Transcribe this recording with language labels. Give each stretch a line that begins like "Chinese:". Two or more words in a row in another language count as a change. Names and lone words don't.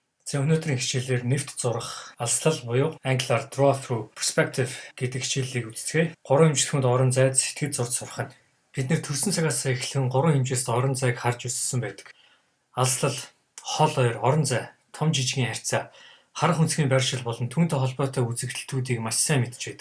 Mongolian: За өнөөдрийн хичээлээр нэвт зурах, алслал буюу англиар
English: draw through perspective
Mongolian: гэдэг хичээлийг үздэгэ. 3 хэмжлэхэнд орон зайд сэтгэж зурж сурах нь. Бид нэр төрсэн цагаас эхлэн 3 хэмжээст орон зайг харж өссөн байдаг. Алслал, хол ойр, орон зай, том жижигэн харьцаа, харах үнцгийн байршил болон түүнтэй холбоотой үзэгдэлтүүдийг маш сайн мэдж байдаг.